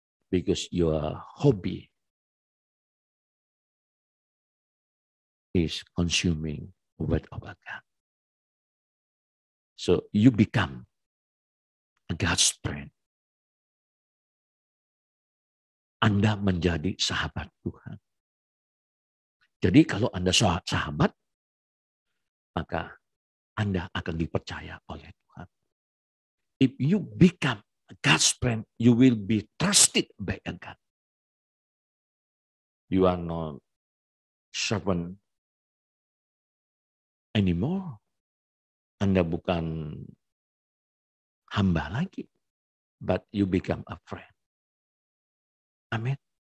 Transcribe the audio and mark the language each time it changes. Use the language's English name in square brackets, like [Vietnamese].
[English] Because your hobby is consuming the word of God. So you become a God's friend. [Indonesian] Anda menjadi sahabat Tuhan. Jadi kalau Anda sahabat, maka Anda akan dipercaya oleh Tuhan. [English] If you become a God's friend, you will be trusted by God. You are not servant anymore. [Indonesian] Anda bukan hamba lagi, [English] but you become a friend. [Indonesian] Amen.